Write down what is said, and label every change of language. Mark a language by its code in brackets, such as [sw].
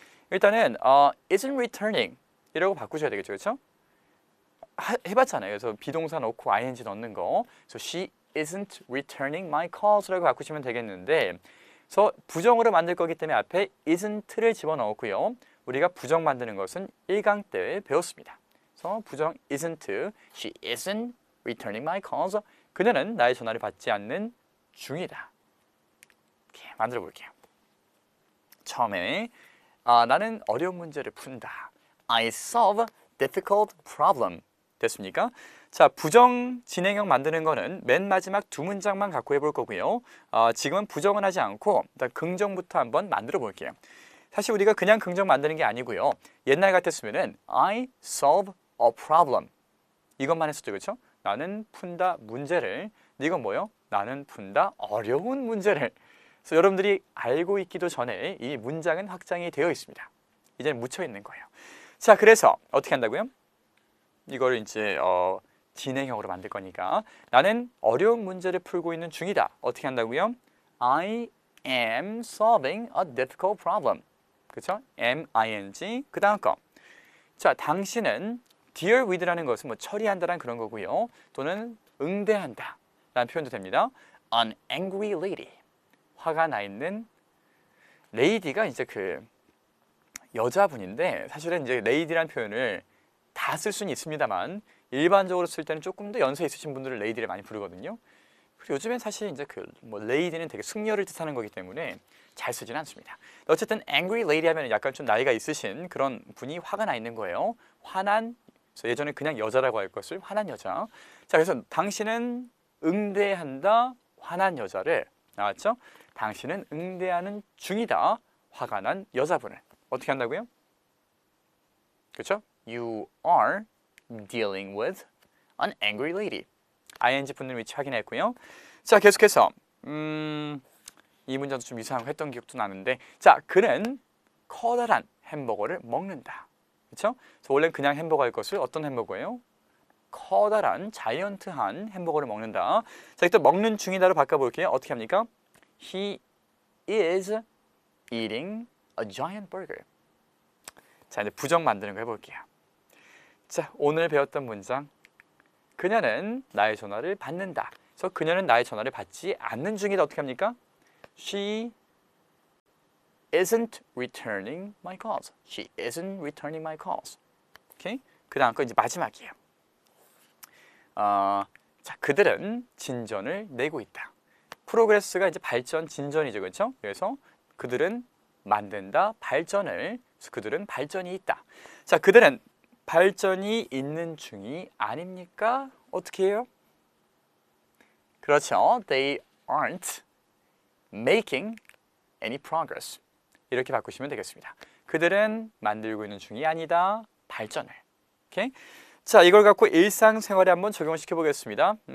[ko] 일단은 [en] isn't returning [ko] 이라고 바꾸셔야 되겠죠, 그렇죠? 해봤잖아요. 그래서 비동사 넣고 ing 넣는 거. 그래서 [en] she isn't returning my calls [ko] 라고 바꾸시면 되겠는데, 그래서 부정으로 만들 거기 때문에 앞에 isn't를 집어넣었고요. 우리가 부정 만드는 것은 1강 때 배웠습니다. 그래서 부정 [en] isn't, she isn't returning my calls. [ko] 그녀는 나의 전화를 받지 않는 중이다. 이렇게 만들어 볼게요. 처음에 나는 어려운 문제를 푼다. [en] I solve difficult problem. [ko] 됐습니까? 자, 부정 진행형 만드는 거는 맨 마지막 두 문장만 갖고 해볼 거고요. 지금은 부정은 하지 않고 일단 긍정부터 한번 만들어 볼게요. 사실 우리가 그냥 긍정 만드는 게 아니고요. 옛날 같았으면은 [en] I solve a problem. [ko] 이것만 했었죠, 그렇죠? 나는 푼다 문제를. 이건 뭐요? 나는 푼다 어려운 문제를. 그래서 여러분들이 알고 있기도 전에 이 문장은 확장이 되어 있습니다. 이제는 묻혀 있는 거예요. 자, 그래서 어떻게 한다고요? 이걸 이제 진행형으로 만들 거니까 나는 어려운 문제를 풀고 있는 중이다. 어떻게 한다고요? [en] I am solving a difficult problem. [ko] 그렇죠? M-I-N-G 그 다음 거. 자, 당신은 deal with라는 것은 뭐 처리한다라는 그런 거고요. 또는 응대한다 라는 표현도 됩니다. [en] An angry lady. [ko] 화가 나 있는 lady가 이제 그 여자분인데 사실은 이제 lady라는 표현을 다 쓸 수는 있습니다만 일반적으로 쓸 때는 조금 더 연세 있으신 분들을 lady를 많이 부르거든요. 그리고 요즘엔 사실 이제 그 뭐 lady는 되게 숙녀를 뜻하는 거기 때문에 잘 쓰지는 않습니다. 어쨌든 angry lady 하면 약간 좀 나이가 있으신 그런 분이 화가 나 있는 거예요. 화난, 예전에 그냥 여자라고 할 것을 화난 여자. 자, 그래서 당신은 응대한다 화난 여자를, 나왔죠? 당신은 응대하는 중이다 화가 난 여자분을. 어떻게 한다고요? 그렇죠? [en] You are dealing with an angry lady. [ko] ing 붙는 위치 확인했고요. 자, 계속해서 이 문장도 좀 이상하고 했던 기억도 나는데, 자, 그는 커다란 햄버거를 먹는다. 그렇죠? 그래서 원래는 그냥 햄버거일 것을 어떤 햄버거예요? 커다란 자이언트한 햄버거를 먹는다. 자, 또 먹는 중이다로 바꿔볼게요. 어떻게 합니까? [en] He is eating a giant burger. [ko] 자, 이제 부정 만드는 거 해볼게요. 자, 오늘 배웠던 문장. 그녀는 나의 전화를 받는다. 그래서 그녀는 나의 전화를 받지 않는 중이다. 어떻게 합니까? [en] She isn't returning my calls. She isn't returning my calls. [ko] 오케이? 그 다음 거 이제 마지막이에요. 자, 그들은 진전을 내고 있다. 프로그레스가 이제 발전, 진전이죠, 그렇죠? 그래서 그들은 만든다, 발전을. 그래서 그들은 발전이 있다. 자, 그들은 발전이 있는 중이 아닙니까? 어떻게 해요? 그렇죠. [en] They aren't making any progress. [ko] 이렇게 바꾸시면 되겠습니다. 그들은 만들고 있는 중이 아니다, 발전을. 오케이? 자, 이걸 갖고 일상생활에 한번 적용시켜 보겠습니다.